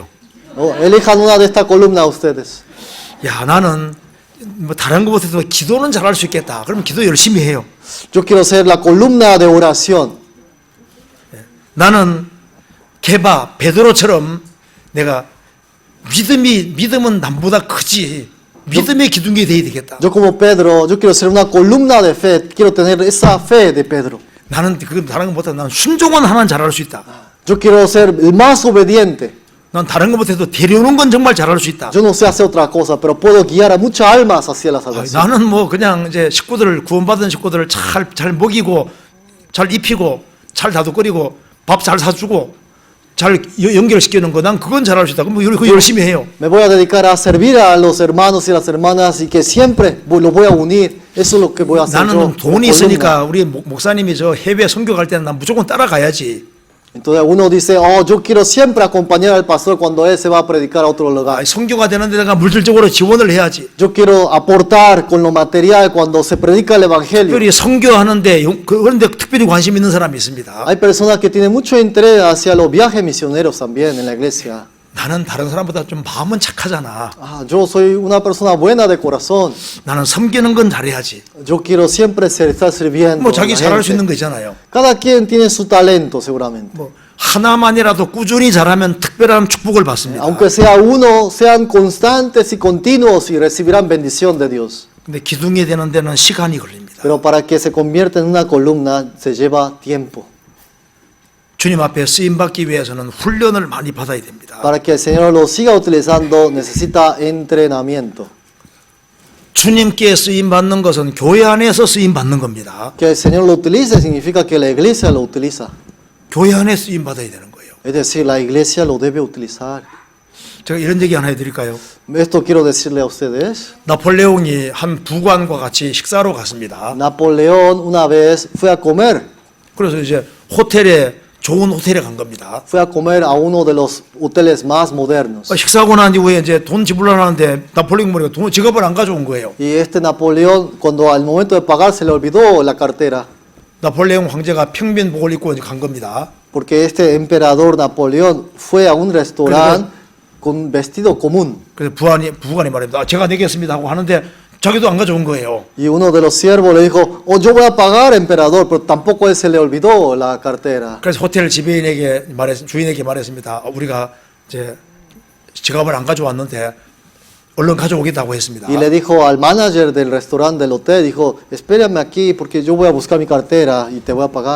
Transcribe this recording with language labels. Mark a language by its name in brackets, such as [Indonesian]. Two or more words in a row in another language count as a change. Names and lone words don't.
[Spanish] Elijan una de estas columnas ustedes. [Korean] 야, 나는 뭐 다른 것보다도 기도는 잘할 수 있겠다. 그럼 기도 열심히 해요. [Spanish] Yo quiero ser la columna de oración. [Korean] 나는 베드로처럼 내가 믿음은 남보다 크지. 믿음의 기둥이 돼야 되겠다. [Spanish] Yo como Pedro, yo quiero ser una columna de fe. Quiero tener esa fe de Pedro. [Korean] 나는 그 다른 것보다 나는 순종은 하나는 잘할 수 있다. [Spanish] Yo quiero ser el más obediente. [Korean] 난 다른 것보다도 데려오는 건 정말 잘할 수 있다. [Spanish] Yo no sé hacer otra cosa, pero puedo guiar a muchas almas hacia la salvación. [Korean] 나는 뭐 그냥 이제 구원받은 식구들을 잘 먹이고 잘 입히고 잘 다독거리고 밥 잘 사주고 잘 연결시키는 거 난 그건 잘할 수 있다. 그럼 그거 열심히 해요. [Spanish] Me voy a dedicar a servir a los hermanos y las hermanas y que siempre los voy a unir. Eso es lo que voy a hacer yo. [Korean] 나는 돈이 있으니까 우리 목사님이 저 해외 선교 갈 때는 난 무조건 따라가야지. [Spanish] Entonces uno dice, yo quiero siempre acompañar al pastor cuando él se va a predicar a otro lugar. [Korean] 선교가 되는 데다가 물질적으로 지원을 해야지. [Spanish] Yo quiero aportar con lo material cuando se predica el evangelio. [Korean] 특별히 선교하는데 그런데 특별히 관심 있는 사람이 있습니다. [Spanish] Hay personas que tienen mucho interés hacia los viajes misioneros también en la iglesia. [Korean] 나는 다른 사람보다 좀 마음은 착하잖아. [Spanish] Yo soy una persona buena de corazón. [Korean] 나는 섬기는 건 잘해야지. [Spanish] Yo quiero siempre estar sirviendo. [Korean] 뭐 [Spanish] a [Korean] 자기 [Spanish] la [Korean] 잘할 수 [Spanish] gente. [Korean] 있는 거 있잖아요. [Spanish] Cada quien tiene su talento seguramente. [Korean] 뭐 하나만이라도 꾸준히 잘하면 특별한 축복을 받습니다. [Spanish] Aunque sea uno, sean constantes y continuos y recibirán bendición de Dios. [Korean] 근데 기둥이 되는 데는 시간이 걸립니다. [Spanish] Pero para que se convierta en una columna se lleva tiempo. [Korean] 주님 앞에 쓰임 받기 위해서는 훈련을 많이 받아야 됩니다. [Spanish] Para que el Señor lo siga utilizando necesita entrenamiento. [Korean] 주님께 쓰임 받는 것은 교회 안에서 쓰임 받는 겁니다. [Spanish] Que el Señor lo utilice significa que la iglesia lo utiliza. [Korean] 교회 안에 쓰임 받아야 되는 거예요. [Spanish] Es decir, la iglesia lo debe utilizar. [Korean] 제가 이런 얘기 하나 해드릴까요? [Spanish] Esto quiero decirle a ustedes. [Korean] 나폴레옹이 한 부관과 같이 식사로 갔습니다. [Spanish] Napoleón una vez fue a comer. [Korean] 그래서 이제 호텔에 좋은 호텔에 간 겁니다. [Spanish] Fue a comer a uno de los hoteles más modernos. [Korean] 식사하고 난 이후에 이제 돈 지불하려 하는데 나폴레옹 머리가 돈 지갑을 안 가져온 거예요. [Spanish] Y este Napoleón, cuando al momento de pagar se le olvidó la cartera, [Korean] 나폴레옹 황제가 평면복을 입고 이제 간 겁니다. [Spanish] porque este emperador Napoleón fue a un restaurante con un vestido común. [Korean] 그래서 부관이 말합니다. 제가 내겠습니다 하고 하는데 자기도 안 가져온 거예요. [Spanish] Y uno de los siervos le dijo, oh, yo voy a pagar, emperador, pero tampoco a él se le olvidó la cartera. [Korean] 그래서 호텔 주인에게 말했습니다. 우리가 이제 지갑을 안 가져왔는데 얼른 가져오겠다고 했습니다. [Spanish] Y le dijo al manager del restaurante del hotel, dijo, espérame aquí porque yo voy a buscar mi cartera y te voy a pagar.